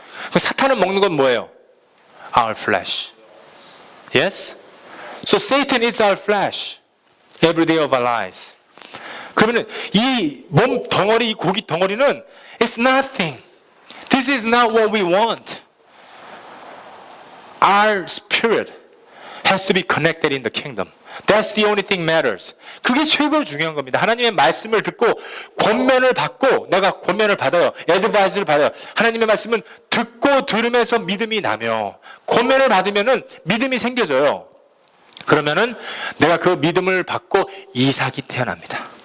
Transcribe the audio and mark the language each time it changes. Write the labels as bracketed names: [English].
[Korean] 사탄은 먹는 건 뭐예요? [English] Our flesh. Yes? So Satan is our flesh. Every day of our lives. [Korean] 그러면은 이 몸 덩어리, 이 고기 덩어리는 [English] it's nothing. This is not what we want. Our spirit has to be connected in the kingdom. That's the only thing matters. [Korean] 그게 최고 중요한 겁니다. 하나님의 말씀을 듣고 권면을 받고 내가 권면을 받아요. 애드바이스를 받아요. 하나님의 말씀은 듣고 들으면서 믿음이 나며 권면을 받으면은 믿음이 생겨져요. 그러면은 내가 그 믿음을 받고 이삭이 태어납니다.